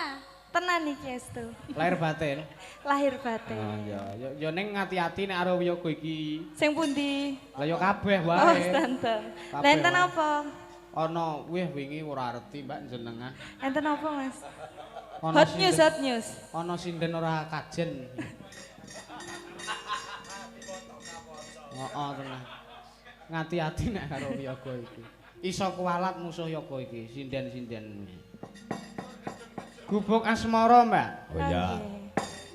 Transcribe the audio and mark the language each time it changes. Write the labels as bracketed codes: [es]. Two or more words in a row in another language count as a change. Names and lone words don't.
[jv] Tenan iki estu. Lahir batin. Lahir batin. Oh iya, ya ning ngati-ati nek arep wiyaga iki. Sing pundi? Lah ya kabeh wae. Oh, stanten. Lah enten apa? Ana, wih wingi ora arti Mbak jenengan. Enten apa, Mas? Ana [en] Hot news, hot news. [jv] Ana sinden ora kajen. Heeh tenan. Ngati-ati nek karo wiyaga iki. Iso kualat musuh yaga iki, sinden-sinden. Gubuk asmara, Mbak. Oh iya.